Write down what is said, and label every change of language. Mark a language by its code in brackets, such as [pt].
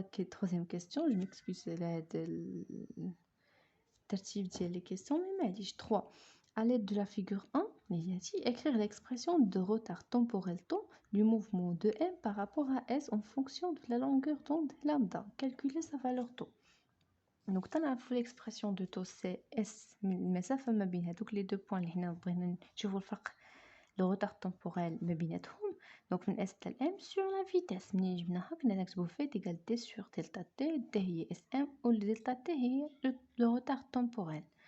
[fr] Troisième question, je m'excuse là de [ar] الترتيب ديال [fr] les questions mais [ar] معليش. [fr] 3. À l'aide de la figure 1, écrire l'expression de retard temporel temps du mouvement de M par rapport à S en fonction de la longueur d'onde lambda. Calculer sa valeur taux. [ar] Donc تنعرفوا [fr] l'expression de taux c'est [ar] S من المسافة ما بين هذوك [fr] les deux points [ar] اللي هنا بغينا نشوفوا الفرق [fr] le retard temporel [ar] ما بيناتهم. [fr] Donc من S تال M sur la vitesse [ar] منين جبناها كنا نكتبوا [fr] v égale t sur delta t. t هي SM و delta t هي le retard temporel.